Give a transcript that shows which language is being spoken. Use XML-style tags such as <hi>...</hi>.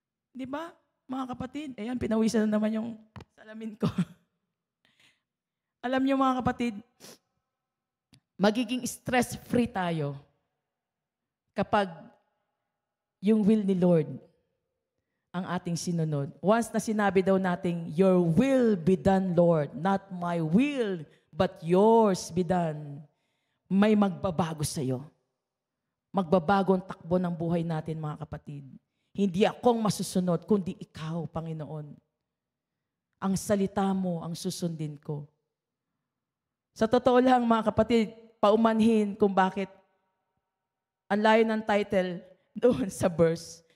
<tl>Di ba, mga kapatid? Ayan, pinawisan na naman yung salamin ko. Alam niyo mga kapatid, magiging stress-free tayo kapag yung will ni Lord ang ating sinunod. Once na sinabi daw nating,</tl> <en>your will be done,</en> <tl>Lord.</tl> <en>Not my will, but yours be done.</en> <tl>May magbabago sa'yo. Magbabago ang takbo ng buhay natin, mga kapatid. Hindi akong masusunod, kundi ikaw, Panginoon. Ang salita mo, ang susundin ko. Sa totoo lang, mga kapatid, paumanhin kung bakit ang layo ng title doon sa verse.</tl>